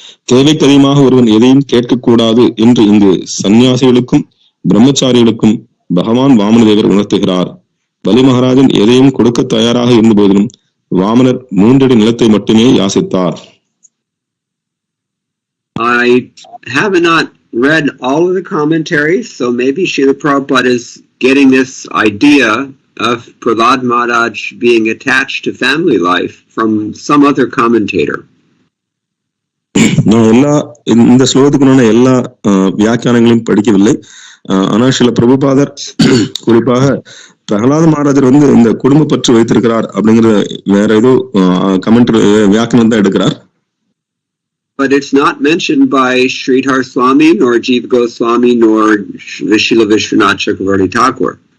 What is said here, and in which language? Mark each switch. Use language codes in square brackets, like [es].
[ta] தேவைக்கு அதிகமாக ஒருவன் எதையும் கேட்கக்கூடாது என்று இங்கு சன்னியாசிகளுக்கும் பிரம்மச்சாரிகளுக்கும் பகவான் வாமனதேவர் உணர்த்துகிறார். பலி மகாராஜன் எதையும் கொடுக்க தயாராக இருந்த போதிலும் வாமனர் 3 அடி நிலத்தை மட்டுமே யாசித்தார். [en] I have not read all of the commentaries, so maybe Srila Prabhupada is getting this idea of Prahlad Maharaj being attached to family life from some other commentator. [ta] நான் இந்த ஸ்லோகத்துக்குள்ள எல்லா வியாக்கியானங்களையும் படிக்கவில்லை. ஆனால் சில பிரபுபாதர் குறிப்பாக பிரகலாத மகாராஜர் இந்த குடும்ப பற்று வைத்திருக்கிறார் அப்படிங்கிற வேற ஏதோ கமெண்ட் வியாக்கியானம் தான் எடுக்கிறார். [en] But it's not mentioned by Sridhar Swami, nor Jiva Goswami, nor Srila Vishwanath Chakravarti Thakur.